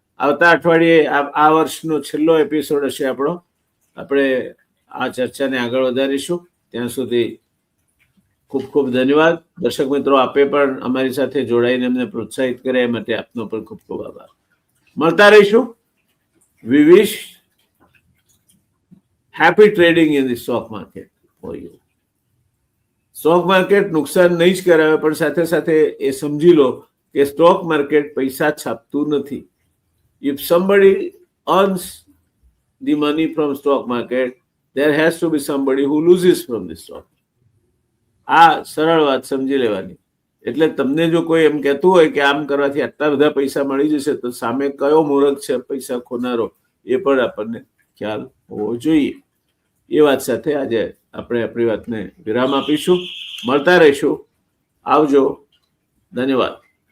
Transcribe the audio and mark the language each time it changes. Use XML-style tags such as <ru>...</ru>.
<gu>આવતા અઠવાડિયે આ વર્ષનો છેલ્લો એપિસોડ હશે આપણો. આપણે આ ચર્ચાને આગળ વધારીશું. ત્યાં સુધી ખૂબ ખૂબ ધન્યવાદ. દર્શક મિત્રો, આપે પણ અમારી સાથે જોડાઈને અમને પ્રોત્સાહિત કર્યા એ માટે આપનો પણ ખૂબ ખૂબ આભાર. મળતા રહીશું.</gu> <en>We wish happy trading in the stock market for you.</en> <gu>Stock market નુકસાન નહીં જ કરાવે, પણ સાથે સાથે એ સમજી લો કે સ્ટોક માર્કેટ પૈસા છાપતું નથી.</gu> <en>If somebody earns the money from stock market, there has to be somebody who loses from the stock.</en> <gu>આ સરળ વાત સમજી લેવાની. એટલે તમને જો કોઈ એમ કહેતું હોય કે આમ કરવાથી આટલા બધા પૈસા મળી જશે, તો સામે કયો મૂર્ખ છે પૈસા ખોનારો, એ પણ આપણને ખ્યાલ હોવો જોઈએ. એ વાત સાથે આજે આપણે આપણી વાતને વિરામ આપીશું. મળતા રહીશું. આવજો. ધન્યવાદ.</gu>